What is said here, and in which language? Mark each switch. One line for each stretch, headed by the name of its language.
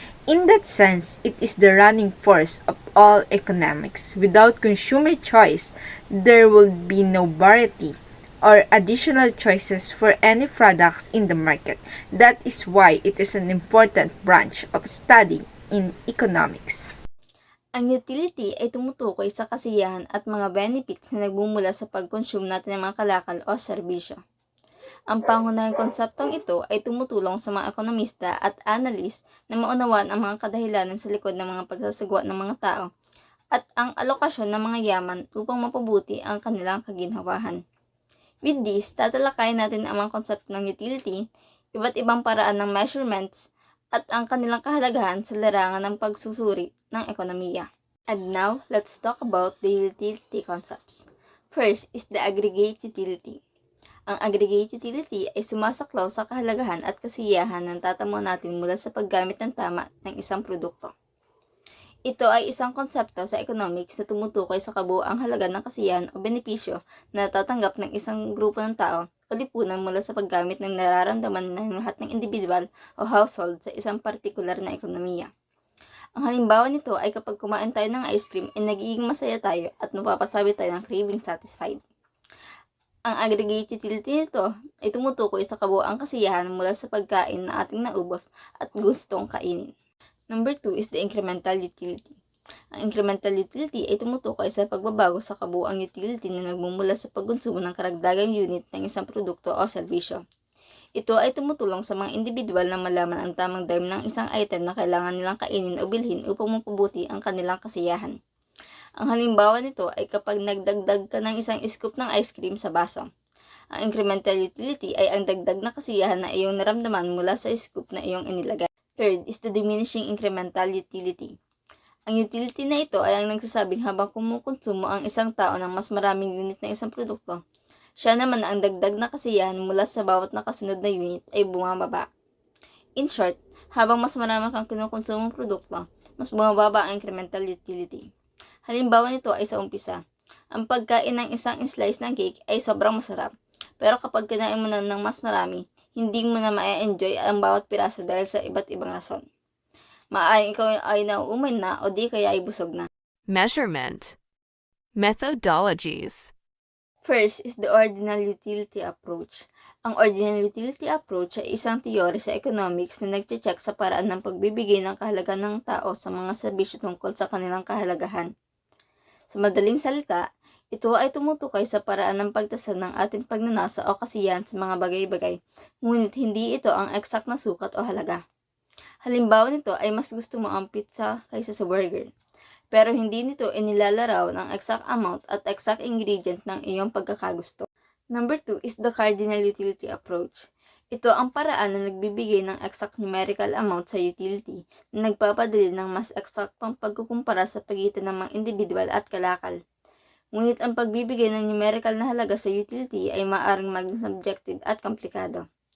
English: In that sense, it is the running force of all economics. Without consumer choice, there will be no variety or additional choices for any products in the market. That is why it is an important branch of study in economics.
Filipino: Ang utility ay tumutukoy sa kasiyahan at mga benefits na nagmumula sa pag-consume natin ng mga kalakal o serbisyo. Ang pangunahing konseptong ito ay tumutulong sa mga ekonomista at analyst na maunawaan ang mga kadahilanan sa likod ng mga pagsasagwa ng mga tao at ang alokasyon ng mga yaman upang mapabuti ang kanilang kaginhawahan.
English: With this,
Filipino: tatalakayin natin ang mga konsepto ng utility, iba't ibang paraan ng measurements, at ang kanilang kahalagahan sa larangan ng pagsusuri ng ekonomiya.
English: And now, let's talk about the utility concepts. First is the aggregate utility.
Filipino: Ang aggregate utility ay sumasaklaw sa kahalagahan at kasiyahan ng tatamo natin mula sa paggamit ng tama ng isang produkto. Ito ay isang konsepto sa economics na tumutukoy sa kabuuang halaga ng kasiyahan o benepisyo na natatanggap ng isang grupo ng tao o lipunan mula sa paggamit ng nararamdaman ng lahat ng individual o household sa isang partikular na ekonomiya. Ang halimbawa nito ay kapag kumain tayo ng ice cream ay nagiging masaya tayo at napapasabi tayo ng
English: craving satisfied.
Filipino: Ang aggregate utility nito ay tumutukoy sa kabuuang kasiyahan mula sa pagkain na ating naubos at gustong kainin.
English: Number 2 is the incremental utility.
Filipino: Ang incremental utility ay tumutukoy sa pagbabago sa kabuuang utility na nagmumula sa pagkonsumo ng karagdagang unit ng isang produkto o serbisyo. Ito ay tumutulong sa mga individual na malaman ang tamang dime ng isang item na kailangan nilang kainin o bilhin upang mapabuti ang kanilang kasiyahan. Ang halimbawa nito ay kapag nagdagdag ka ng isang scoop ng ice cream sa baso. Ang incremental utility ay ang dagdag na kasiyahan na iyong naramdaman mula sa scoop na iyong inilagay.
English: Third is the diminishing incremental utility.
Filipino: Ang utility na ito ay ang nagsasabing habang kumukonsumo ang isang tao ng mas maraming unit ng isang produkto, siya naman ang dagdag na kasiyahan mula sa bawat nakasunod na unit ay bumababa.
English: In short,
Filipino: habang mas marami kang kinukonsumong produkto, mas bumababa ang incremental utility. Halimbawa nito ay sa umpisa. Ang pagkain ng isang slice ng cake ay sobrang masarap. Pero kapag kinain mo na ng mas marami, hindi mo na ma-enjoy ang bawat piraso dahil sa iba't ibang rason. Maaaring ikaw ay nauumay na o di kaya ay busog na.
English: Measurement. Methodologies. First is the ordinal utility approach.
Filipino: Ang ordinal utility approach ay isang teorya sa economics na nagche-check sa paraan ng pagbibigay ng kahalagan ng tao sa mga serbisyo tungkol sa kanilang kahalagahan. Sa madaling salita, ito ay tumutukoy sa paraan ng pagtasa ng ating pagnanasa o kasiyahan sa mga bagay-bagay, ngunit hindi ito ang eksak na sukat o halaga. Halimbawa nito ay mas gusto mo ang pizza kaysa sa burger, pero hindi nito inilalarawan ang
English: exact amount
Filipino: at exact ingredient ng iyong pagkakagusto.
English: Number 2 is the cardinal utility approach.
Filipino: Ito ang paraan na nagbibigay ng
English: exact numerical amount
Filipino: sa utility na nagpapadali ng mas eksaktong pagkukumpara sa pagitan ng mga individual at kalakal. Ngunit ang pagbibigay ng numerical na halaga sa utility ay maaaring maging subjective at komplikado.